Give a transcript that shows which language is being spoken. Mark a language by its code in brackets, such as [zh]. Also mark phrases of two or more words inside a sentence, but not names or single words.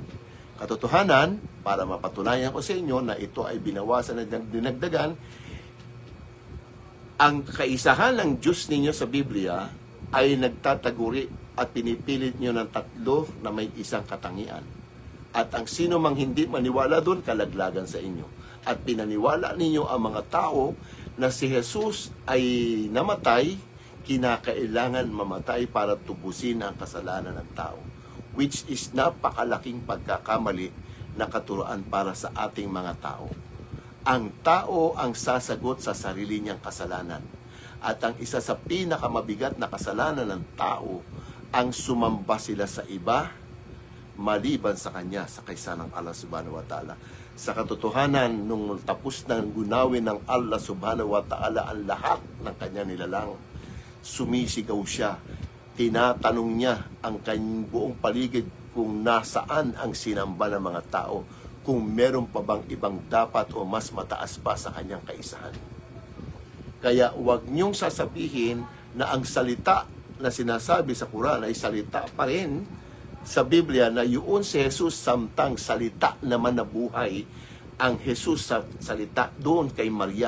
[tl] Katotohanan, para mapatunayan ko sa inyo na ito ay binawasan at dinagdagan, ang kaisahan ng Diyos ninyo sa Biblia ay nagtataguri at pinipilit nyo ng tatlo na may isang katangian. At ang sino mang hindi maniwala doon, kalaglagan sa inyo. At pinaniwala ninyo ang mga tao na si Jesus ay namatay, kinakailangan mamatay para tubusin ang kasalanan ng tao. [en] Which is [tl] napakalaking pagkakamali na katuruan para sa ating mga tao. Ang tao ang sasagot sa sarili niyang kasalanan. At ang isa sa pinakamabigat na kasalanan ng tao, ang sumamba sila sa iba, maliban sa kanya, sa kaysa ng Allah [ar] subhanahu wa ta'ala. [tl] Sa katotohanan, nung tapos na gunawin ng Allah [ar] subhanahu wa ta'ala [tl] ang lahat ng kanya nilalang, sumisigaw siya, tinatanong niya ang kanyang buong paligid kung nasaan ang sinamba ng mga tao, kung meron pa bang ibang dapat o mas mataas pa sa kanyang kaisahan. Kaya huwag niyong sasabihin na ang salita na sinasabi sa Quran ay salita pa rin sa Biblia, na yun si Jesus samtang salita naman na buhay ang Jesus sa salita doon kay Maria.